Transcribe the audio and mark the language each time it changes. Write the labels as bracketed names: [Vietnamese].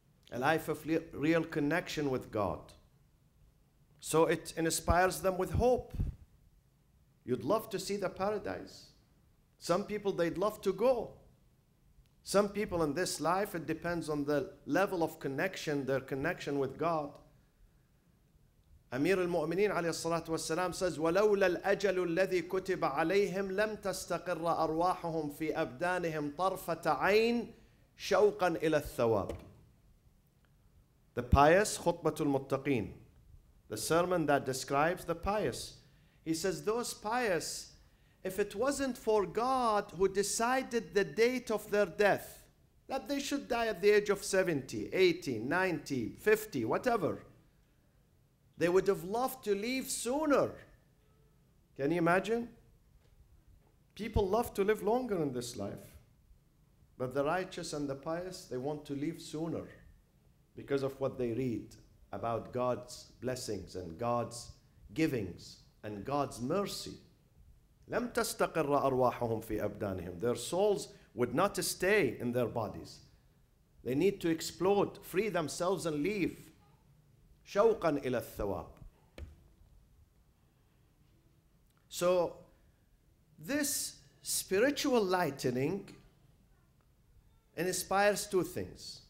[English] a life of real connection with God. So it inspires them with hope. You'd love to see the paradise. Some people, they'd love to go. Some people in this life, it depends on the level of connection, their connection with God. Amir al-Mu'mineen alayhi salatu wassalam says, [Arabic] وَلَوْلَا الْأَجَلُ الَّذِي كُتِبَ عَلَيْهِمْ لَمْ تَسْتَقِرَّ أَرْوَاحُهُمْ فِي أَبْدَانِهِمْ طَرْفَةَ عَيْنٍ شَوْقًا إِلَى الثَّوَابِ. [English] The pious, Khutbatul Muttaqeen, the sermon that describes the pious. He says, those pious, if it wasn't for God who decided the date of their death, that they should die at the age of 70, 80, 90, 50, whatever, they would have loved to leave sooner. Can you imagine? People love to live longer in this life. But the righteous and the pious, they want to leave sooner because of what they read about God's blessings and God's givings and God's mercy. [Arabic] لم تستقر أرواحهم في أبدانهم. [English] Their souls would not stay in their bodies. They need to explode, free themselves and leave. [Arabic] شوقا إلى الثواب. [English] So this spiritual lightening inspires two things.